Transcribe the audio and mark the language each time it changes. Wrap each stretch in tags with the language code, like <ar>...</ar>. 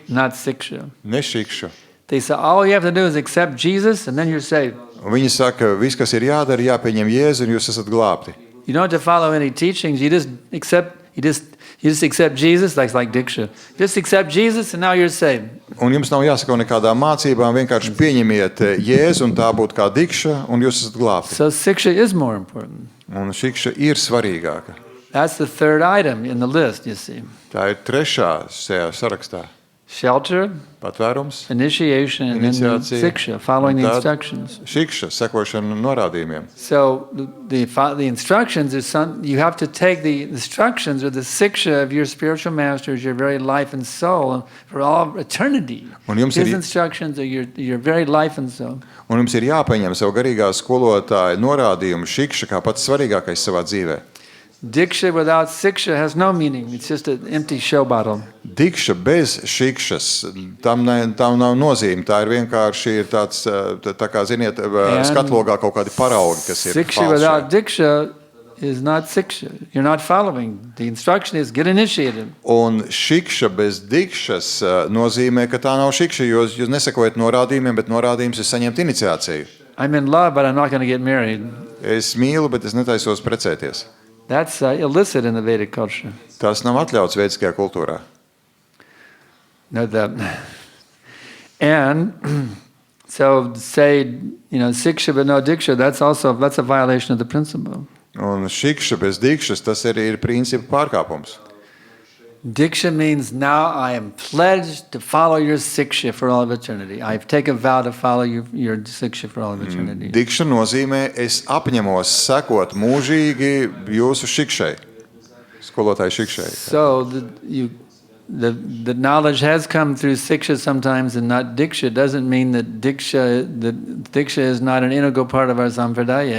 <en>not Siksha.</en> <lv>ne šikšu.</lv> <en>They say, all you have to do is accept Jesus, and then you're saved.</en> <lv>Un viņi saka, viss, kas ir jādara, jāpieņem Jēzu, un jūs esat glābti.</lv> <en>You don't have to follow any teachings. You just accept Jesus, like Diksha. Just accept Jesus, and now you're saved.</en> <lv>Un jums nav jāsako nekādām mācībām, vienkārši pieņemiet Jēzu, un tā būtu kā dikša, un jūs esat glābti.</lv> <en>So Siksha is more important.</en> <lv>Un šikša ir svarīgāka.</lv> <en>That's the third item in the list, you see.</en> <lv>Tā ir trešā šajā sarakstā.</lv> <en>Shelter,</en> <lv>patvērums,</lv> <en>initiation, and then the</en> <lv>iniciācija,</lv> <en>siksha, following the</en> <lv>un tad</lv> <en>instructions.</en> <lv>šikša, sekošana norādījumiem.</lv> <en>So the instructions is you have to take the instructions or the siksha of your spiritual masters, your very life and soul, for all eternity.</en> <lv>Un jums</lv> <en>His</en> <lv>ir-</lv> <en>instructions are your very life and soul.</en> <lv>Un jums ir jāpaņem savu garīgā skolotāja norādījumu šikša kā pats svarīgākais savā dzīvē.</lv> <en>Diksha without siksha has no meaning. It's just an empty show bottle.</en> <lv>Dikša bez šikšas, tam nav nozīme. Tā ir vienkārši tāds, tā kā, ziniet, skatlogā kaut kādi paraugi, kas ir</lv> <en>Siksha without diksha is not siksha. You're not following. The instruction is get initiated.</en> <lv>Un šikša bez dikšas nozīmē, ka tā nav šikša, jo jūs nesakojat norādījumiem, bet norādījums ir saņemt iniciāciju.</lv> <en>I'm in love, but I'm not going to get married.</en> <lv>Es mīlu, bet es netaisos precēties.</lv> <en>That's illicit in the Vedic culture.</en> <lv>Tas nav atļauts vediskajā kultūrā.</lv> <en>No, and so say, siksha but no diksha, that's a violation of the principle.</en> <lv>Un šikša bez dikšas, tas arī ir principu pārkāpums.</lv> <en>Diksha means now I am pledged to follow your siksha for all of eternity. I've taken a vow to follow your siksha for all of eternity.</en> <lv>Dikša nozīmē, es apņemos sekot mūžīgi jūsu šikšai, skolotāju šikšai.</lv> <en>So the knowledge has come through siksha sometimes and not diksha doesn't mean that diksha is not an integral part of our sampradaya.</en>